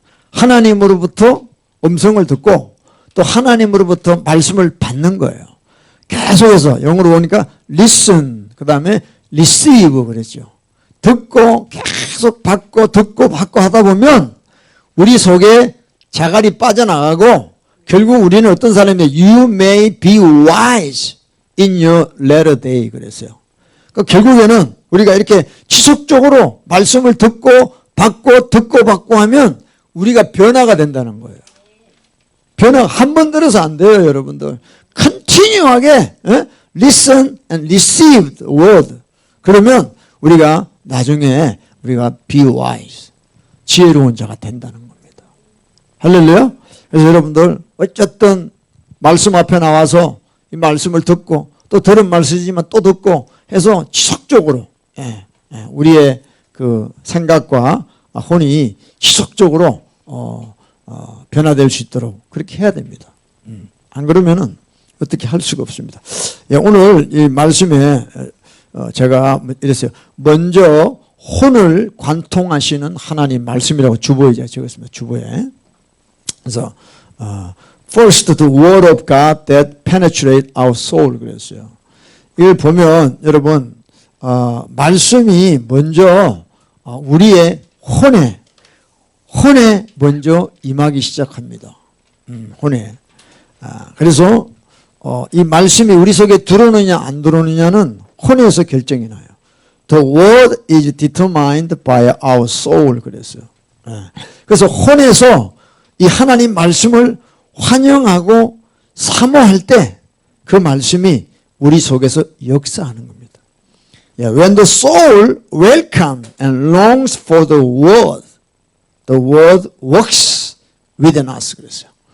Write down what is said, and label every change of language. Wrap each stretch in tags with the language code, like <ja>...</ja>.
<ko>하나님으로부터 음성을 듣고 또 하나님으로부터 말씀을 받는 거예요. 계속해서 영어로 보니까 listen 그 다음에 receive 그랬죠. 듣고 계속 받고 듣고 받고 하다 보면 우리 속에 자갈이 빠져나가고 결국 우리는 어떤 사람이에요?</ko> <en>You may be wise in your latter day</en> <ko>그랬어요. 그러니까 결국에는 우리가 이렇게 지속적으로 말씀을 듣고 받고 듣고 받고 하면 우리가 변화가 된다는 거예요. 변화 한 번 들어서 안 돼요, 여러분들.</ko> <en>continu하게 listen and receive the word.</en> <ko>그러면 우리가 나중에 우리가</ko> <en>be wise,</en> <ko>지혜로운 자가 된다는 겁니다. 할렐루야. 그래서 여러분들 어쨌든 말씀 앞에 나와서 이 말씀을 듣고 또 들은 말씀이지만 또 듣고 해서 지속적으로 우리의 그 생각과 혼이 지속적으로 변화될 수 있도록 그렇게 해야 됩니다. 안 그러면은 어떻게 할 수가 없습니다. 오늘 이 말씀에 제가 이랬어요. 먼저 혼을 관통하시는 하나님 말씀이라고 주보에 적었습니다. 주보에. 그래서</ko> <en>First the word of God that penetrate our soul</en> <ko>그랬어요. 이걸 보면 여러분 말씀이 먼저 우리의 혼에 먼저 임하기 시작합니다. 혼에. 그래서 이 말씀이 우리 속에 들어오느냐 안 들어오느냐는 혼에서 결정이 나요.</ko> <en>The word is determined by our soul</en> <ko>그랬어요. 그래서 혼에서 이 하나님 말씀을 환영하고 사모할 때 그 말씀이 우리 속에서 역사하는 겁니다.</ko> <en>When the soul welcomes and longs for the word works within us</en> <ko>그랬어요.</ko>